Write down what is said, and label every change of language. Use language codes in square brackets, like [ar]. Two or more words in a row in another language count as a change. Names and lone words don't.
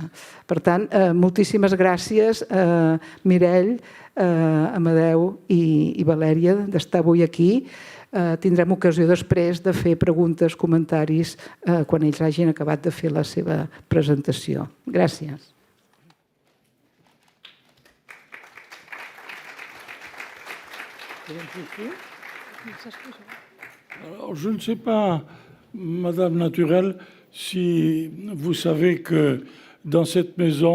[ca] Per tant, moltíssimes gràcies, Mireille, Amadeu i Valèria, d'estar avui aquí. Tindrem ocasió després de fer preguntes, comentaris, quan ells hagin acabat de fer la seva presentació. Gràcies. [fr] Alors, je ne sais pas, Madame Naturel, si vous savez que dans cette